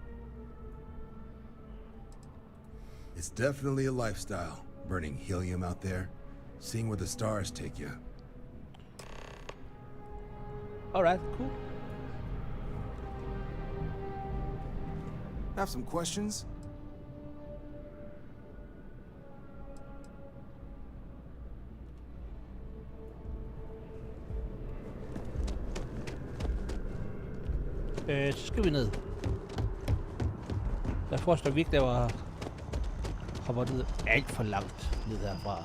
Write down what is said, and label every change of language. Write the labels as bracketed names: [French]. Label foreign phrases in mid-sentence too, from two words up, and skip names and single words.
[English] It's definitely a lifestyle, burning helium out there, seeing where the stars take you. Alright, cool. Have some questions? [Danish] Så skal vi ned. Jeg forstår virkelig, at jeg hopper ned alt for langt ned herfra.